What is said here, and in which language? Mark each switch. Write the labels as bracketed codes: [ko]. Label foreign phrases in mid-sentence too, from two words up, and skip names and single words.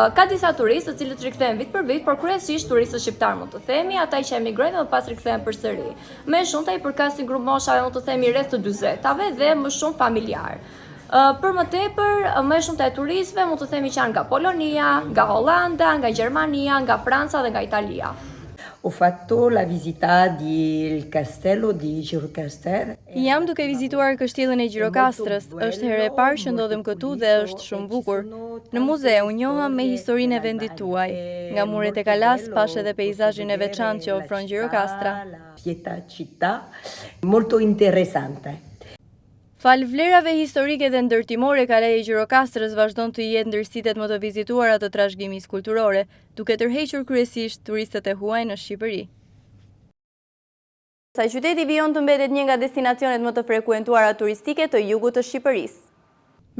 [sq] Ka disa turistë të cilët rikthehen vit për vit, por kryesisht turistët shqiptar mund të themi, ata që emigrojnë dhe më pas rikthehen përsëri. Më shumë ai përkas një grup moshave mund të themi rreth të 40-tave dhe më shumë familjar. Për më tepër, më shumë të turistëve mund të themi që janë nga Polonia, nga Holanda, nga Gjermania, nga Franca dhe nga Italia. [it] Ho fatto la visita del castello di Gjirokastër. [sq] Jam duke vizituar kështjellën e Gjirokastrës. Është herë e parë që ndodhem këtu dhe është shumë bukur. Në muzeu njoha me historinë e vendit tuaj. Nga muret e Kalas pash edhe peizazhin e veçantë që ofron Gjirokastra. [it] Pieta città, molto interessante. [sq] Fal vlerave historike dhe ndërtimore, Kalaja e Gjirokastrës vazhdon të jetë ndër sitet më të vizituara të trashëgimisë kulturore, duke tërhequr kryesisht turistët e huaj në Shqipëri. Sa qyteti vijon të mbetet një nga destinacionet më të frekuentuara turistike të jugut të Shqipërisë.